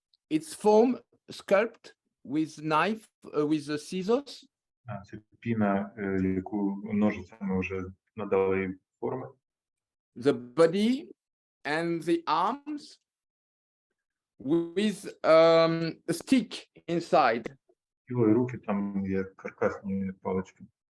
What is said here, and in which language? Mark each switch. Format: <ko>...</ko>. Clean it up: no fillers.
<en>It's foam sculpt with knife with the scissors.</en> <uk>Це піна, яку ножицями вже надали їй форми.</uk> <en>The body and the arms with a stick inside.</en> <uk>Тіло і руки там є каркасні палички.</uk>